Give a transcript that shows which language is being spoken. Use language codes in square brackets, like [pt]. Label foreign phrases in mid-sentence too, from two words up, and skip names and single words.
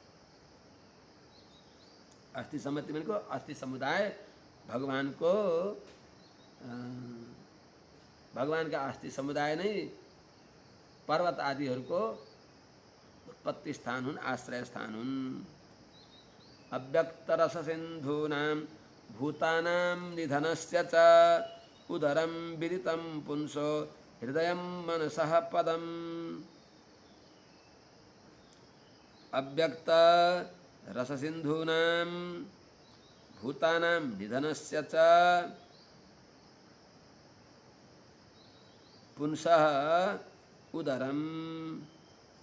[ne] अस्थि सम्मति भनेको अस्थि समुदाय भगवानको, भगवानका अस्थि समुदाय नै पर्वत आदिहरूको उत्पत्ति स्थान हुन्, आश्रय स्थान हुन्। [sa] अव्यक्त रस सिन्धूनां भूतानां निधनस्य च उदरं विदितं पुंसो हृदयं मनसः पदम्। अव्यक्त रस सिन्धूनां भूतानां निधनस्य च पुंसः उदरं